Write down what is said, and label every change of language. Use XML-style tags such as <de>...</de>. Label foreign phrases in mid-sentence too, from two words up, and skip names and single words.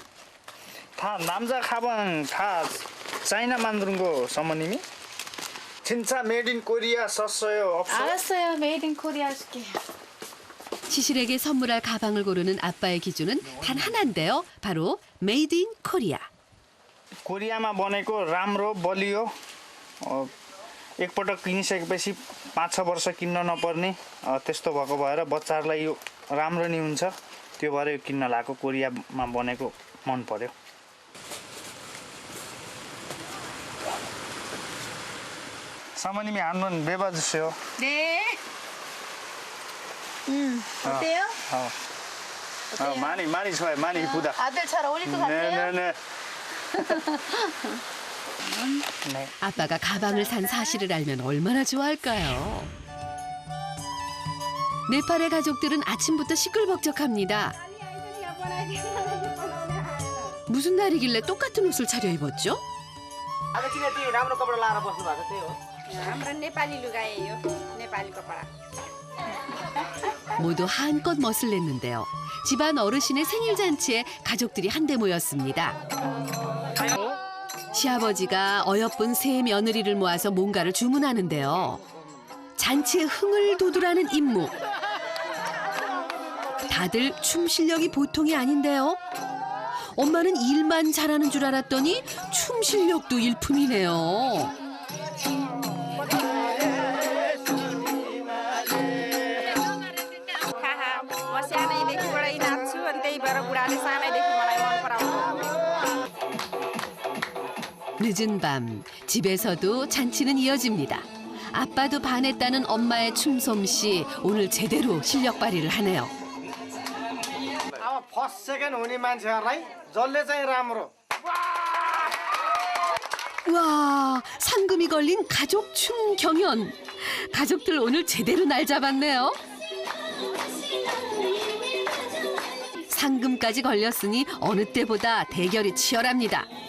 <ko>다 남자 가방 다 차이나 만드는 거 사모님이? 진짜</ko> <en>made in Korea</en> <ko>썼어요? 없어요? 알았어요.</ko> <en>made in Korea</en> <ko>해줄게요. 시실에게 선물할 가방을 고르는 아빠의 기준은 단 하나인데요. 바로</ko> <en>made in Korea.</en> <ne>कोरियामा बनेको राम्रो बलियो एकपटक किनिसकेपछि 5-6 वर्ष किन्न नपर्ने त्यस्तो भएको भएर बच्चाहरूलाई यो राम्रो नि हुन्छ त्यो भएर यो किन्न लागेको कोरियामा बनेको मन पर्यो</ne> <ko>사모님이 안 놓은 매봐주세요. 네. 어때요? 많이 좋아요. 많이 이쁘다. 아들 잘 어울릴 것 같아요? 네네네. 아빠가 가방을 산 사실을 알면 얼마나 좋아할까요? 네팔의 가족들은 아침부터 시끌벅적합니다. 무슨 날이길래 똑같은 옷을 차려입었죠? 아저씨 네</ko> <ne>राम्रो कपडा लाएर बस्नु भएको त्यही हो. हाम्रो नेपाली लुगा예요. नेपाली कपडा.</ne> <ko>모두 한껏 멋을 냈는데요. 집안 어르신의 생일 잔치에 가족들이 한데 모였습니다. 시아버지가 어여쁜 세 며느리를 모아서 뭔가를 주문하는데요. 잔치의 흥을 돋우라는 임무. 다들 춤 실력이 보통이 아닌데요. 엄마는 일만 잘하는 줄 알았더니 춤 실력도 일품이네요.</ko> <ne>म सानैदेखिबाट नाच्छु अनि त्यही भएर बुढाले सानैदेखि मलाई मन पराउनु.</ne> <ko>늦은 밤 집에서도 잔치는 이어집니다. 아빠도 반했다는 엄마의 춤솜씨 오늘 제대로 실력 발휘를 하네요.</ko> <ne>अब</ne> <en>first second</en> <ne>हुने मान्छेहरूलाई जसले चाहिँ राम्रो</ne> <ko>와, 상금이 걸린 가족 춤 경연. 가족들 오늘 제대로 날 잡았네요. 상금까지 걸렸으니 어느 때보다 대결이 치열합니다.</ko>